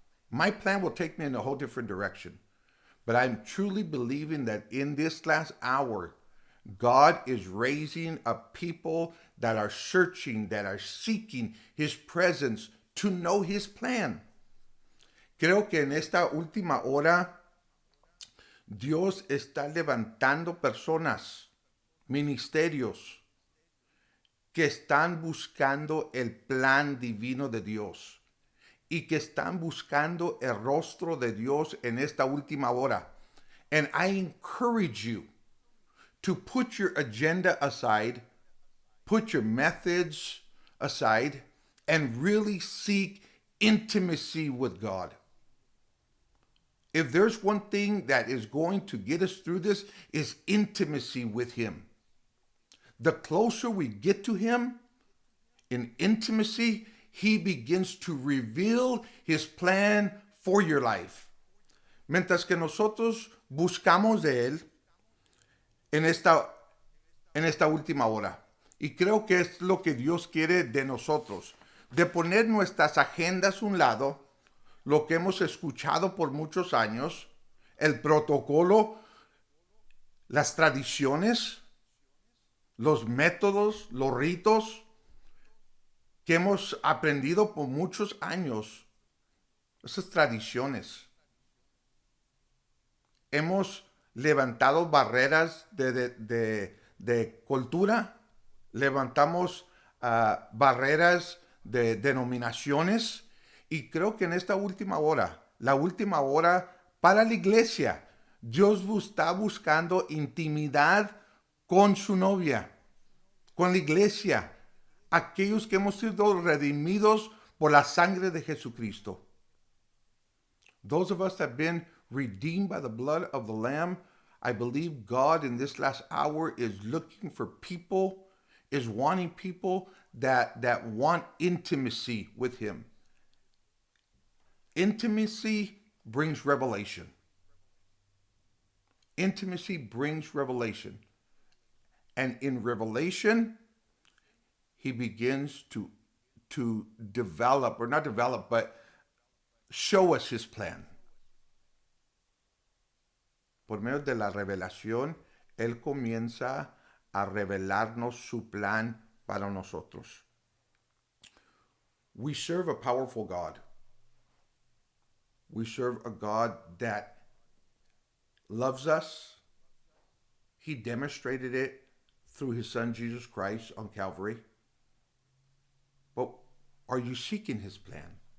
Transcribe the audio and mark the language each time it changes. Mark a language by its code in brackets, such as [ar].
[en] My plan will take me in a whole different direction. But I'm truly believing that in this last hour, God is raising up people that are searching, that are seeking his presence to know his plan. [es] Creo que en esta última hora, Dios está levantando personas, ministerios, que están buscando el plan divino de Dios y que están buscando el rostro de Dios en esta última hora. [en] And I encourage you to put your agenda aside, put your methods aside, and really seek intimacy with God. If there's one thing that is going to get us through this, is intimacy with him. The closer we get to him in intimacy, he begins to reveal his plan for your life. [es] Mientras que nosotros buscamos de él en esta última hora. Y creo que es lo que Dios quiere de nosotros, de poner nuestras agendas a un lado, lo que hemos escuchado por muchos años, el protocolo, las tradiciones, los métodos, los ritos que hemos aprendido por muchos años, esas tradiciones. Hemos levantado barreras de cultura, levantamos barreras de denominaciones, y creo que en esta última hora, la última hora para la iglesia, Dios está buscando intimidad con su novia, con la iglesia, aquellos que hemos sido redimidos por la sangre de Jesucristo. [en] Those of us that have been redeemed by the blood of the Lamb, I believe God in this last hour is looking for people, is wanting people that want intimacy with him. Intimacy brings revelation. Intimacy brings revelation. And in revelation, he begins to to develop, or not develop, but show us his plan. [es] Por medio de la revelación, Él comienza a revelarnos su plan para nosotros. [en] We serve a powerful God. We serve a God that loves us. He demonstrated it through his son Jesus Christ on Calvary. But are you seeking his plan?